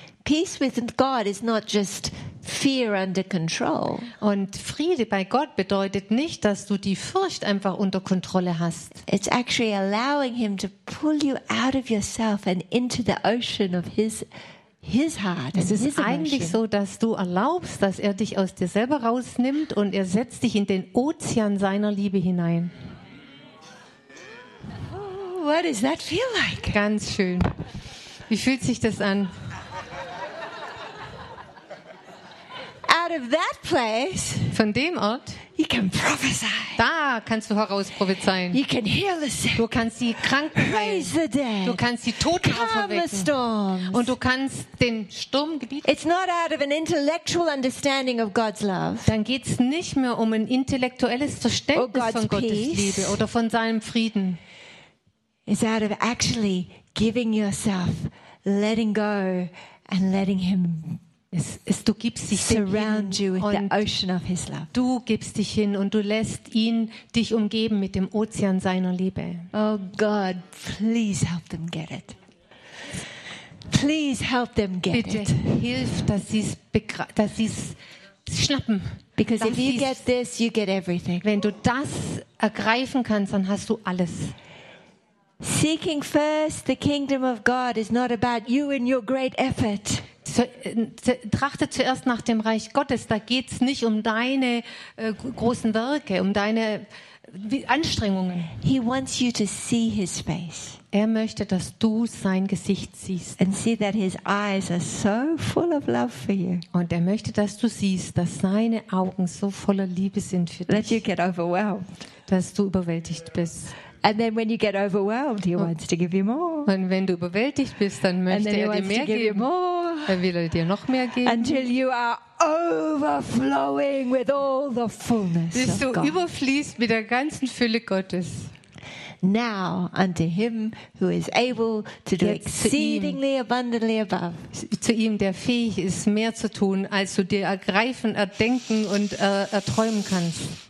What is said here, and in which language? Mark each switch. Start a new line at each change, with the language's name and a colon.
English: peace with God is not just fear under control.
German: Und Friede bei Gott bedeutet nicht, dass du die Furcht einfach unter Kontrolle hast.
English: It's actually allowing him to pull you out of yourself and into the ocean of his heart.
German: Es ist eigentlich so, dass du erlaubst, dass er dich aus dir selber rausnimmt und er setzt dich in den Ozean seiner Liebe hinein.
English: Oh, what does that feel like?
German: Ganz schön. Wie fühlt sich das an?
English: Out of that place,
German: von dem Ort,
English: you can prophesy.
German: Da kannst du heraus prophezeien.
English: You can heal the sick.
German: Du kannst die Kranken heilen. Du kannst die Toten auferwecken. Und du kannst den Sturm gebieten.
English: It's not out of an intellectual understanding of God's love.
German: Dann geht's nicht mehr um ein intellektuelles Verständnis von Gottes
English: peace.
German: Liebe oder von seinem Frieden.
English: It's out of actually giving yourself, letting go and letting him.
German: Du gibst dich hin
English: with the ocean of his love.
German: Du gibst dich hin und du lässt ihn dich umgeben mit dem Ozean seiner Liebe.
English: Oh God, please help them get it. Please help them get
German: bitte
English: it.
German: Bitte hilf, dass sie's schnappen.
English: Because if you get this, you get everything.
German: Wenn du das ergreifen kannst, dann hast du alles.
English: Seeking first the kingdom of God is not about you and your great effort.
German: Trachte zuerst nach dem Reich Gottes. Da geht es nicht um deine großen Werke, um deine Anstrengungen.
English: He wants you to see his face.
German: Er möchte, dass du sein Gesicht siehst.
English: And see that his eyes are so full of love for you.
German: Und er möchte, dass du siehst, dass seine Augen so voller Liebe sind für dich.
English: Let you get overwhelmed.
German: Dass du überwältigt bist.
English: And then when you get overwhelmed, he wants to give you more.
German: Und wenn du überwältigt bist, dann möchte er dir mehr geben. Er will dir noch mehr geben.
English: Until you are overflowing with all the fullness of God.
German: Bis du überfließt mit der ganzen Fülle Gottes.
English: Now unto him who is able to do exceedingly abundantly above.
German: Zu ihm, der fähig ist, mehr zu tun, als du dir ergreifen, erdenken und erträumen kannst.